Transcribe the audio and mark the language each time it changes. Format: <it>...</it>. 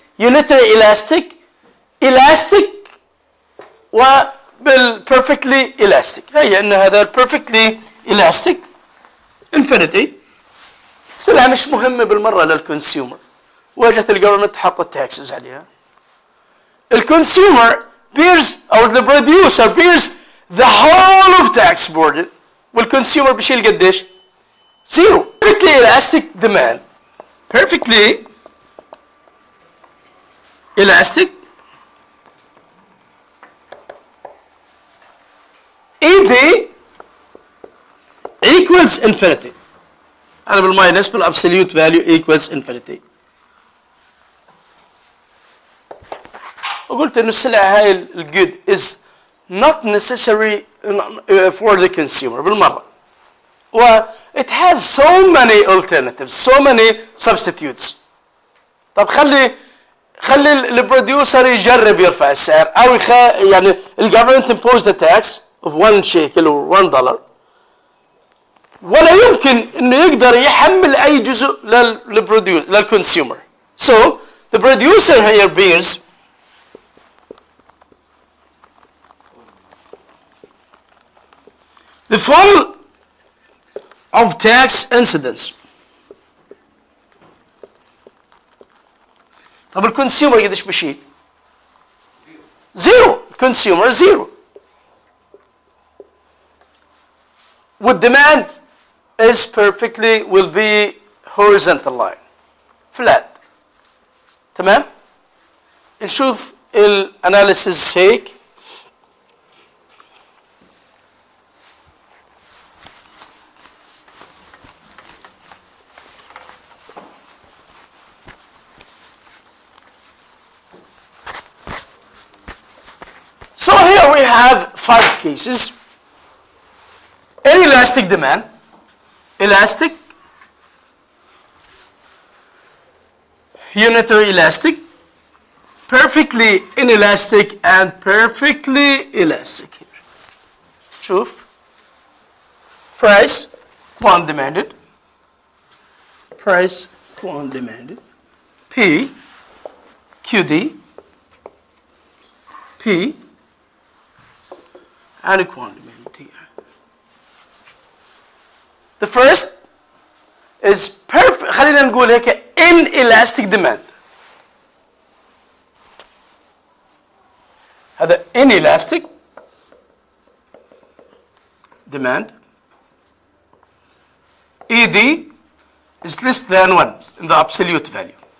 <en>unitary elastic, elastic وبالperfectly elastic.</en> <ar>هي ان هذا</ar> <en>perfectly elastic infinity</en> <ar>سلعة مش مهمة بالمرة للكونسيومر، واجهت الجفرمنت حطت تاكسز عليها.</ar> <en>الكونسيومر bears او the producer bears the whole of tax burden،</en> <ar>والكونسيومر بيشيل قديش؟ زيرو.</ar> <en>perfectly elastic demand، perfectly elastic ED equals infinity.</en> <ar>أنا بالماينس بالابسوليوت فاليو equals infinity. وقلت إنه السلعة هاي الجود</ar> <en>is not necessary for the consumer</en> <ar>بالمرة.</ar> <en>it has so many alternatives, so many substitutes.</en> <ar>طب خلي البروديوسر يجرب يرفع السعر أو يعني الجفرمنت</ar> <en>impose the tax of 1 shekel or $1</en> <ar>ولا يمكن انه يقدر يحمل اي جزء للكونسيومر.</ar> <en>So the producer here bears the full of tax incidence.</en> <ar>طب الكونسيومر قديش بشيل؟ زيرو. الكونسيومر زيرو.</ar> <en>والديماند is perfectly will be horizontal line flat.</en> <ar>تمام؟ نشوف الاناليسيس هيك.</ar> <en>So here we have 5 cases. Inelastic demand, elastic, unitary elastic, perfectly inelastic, and perfectly elastic. Here, شوف price quant demanded, price quant demanded, P, QD, P, and a quant demanded here. The first is perfect.</en> <ar>خلينا نقول هيك inelastic demand. هذا inelastic demand.</ar> <en>ED is less than 1 in the absolute value.</en>